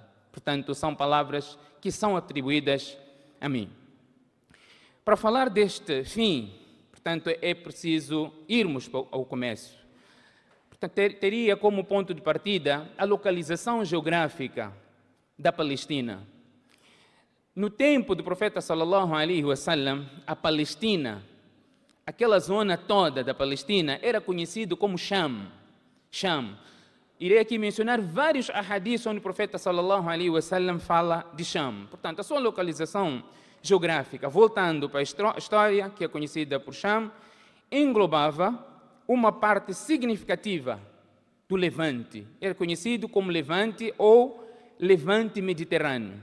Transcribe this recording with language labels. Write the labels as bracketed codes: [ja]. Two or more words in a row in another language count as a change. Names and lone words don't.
[pt] Portanto, são palavras que são atribuídas a mim. Para falar deste fim, portanto, é preciso irmos ao começo. Portanto, teria como ponto de partida a localização geográfica da Palestina. No tempo do profeta [ar] صلى الله عليه وسلم, [pt] a Palestina, aquela zona toda da Palestina, era conhecido como Sham. Irei aqui mencionar vários ahadiths onde o profeta [ar] صلى الله عليه وسلم [pt] fala de Sham. Portanto, a sua localização geográfica, voltando para a história, que é conhecida por Sham, englobava uma parte significativa do Levante. Era conhecido como Levante ou Levante Mediterrâneo.